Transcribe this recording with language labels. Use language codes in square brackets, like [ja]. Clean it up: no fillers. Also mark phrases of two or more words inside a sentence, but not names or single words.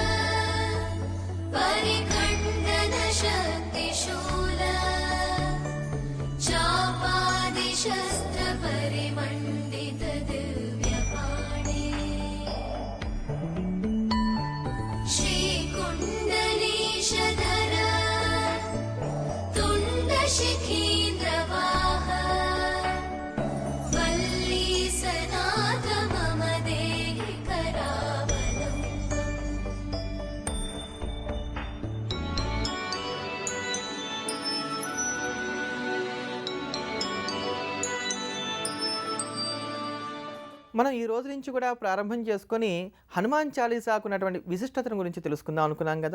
[sa] परिखण्डन शक्तिशूल चापादिशस्त्र परिमण्डित दिव्यपाणे श्रीकुण्डलीशधर तुण्डशिखीन्द्रवाह वल्लीसनाथ मम देहि करावलम्बम् [te] మనం ఈ రోజు నుంచి కూడా ప్రారంభం చేసుకొని హనుమాన్ చాలీసాకు ఉన్నటువంటి విశిష్టతను గురించి తెలుసుకుందాం అనుకున్నాం కదా.